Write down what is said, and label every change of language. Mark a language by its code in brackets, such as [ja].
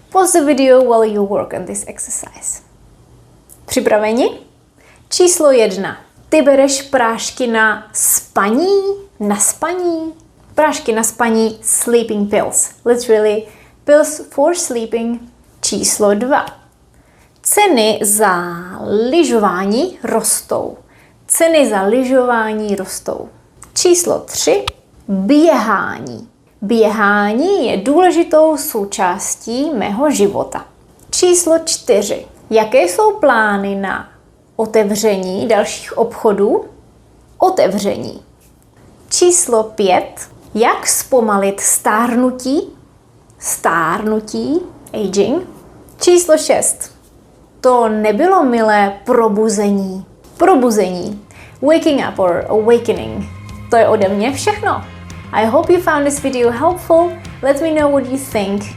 [en] Pause the video while you work on this exercise. [cs] Připraveni? Číslo 1. Ty bereš prášky na spaní? Na spaní? Prášky na spaní, [en] sleeping pills. Literally, pills for sleeping. [cs] Číslo 2. Ceny za lyžování rostou. Ceny za lyžování rostou. Číslo 3. Běhání. Běhání je důležitou součástí mého života. Číslo 4. Jaké jsou plány na otevření dalších obchodů? Otevření. Číslo 5. Jak zpomalit stárnutí? Stárnutí. Aging. Číslo 6. To nebylo milé probuzení. Probuzení. [en] Waking up or awakening. [cs] To je ode mě všechno. [en] I hope you found this video helpful. Let me know what you think.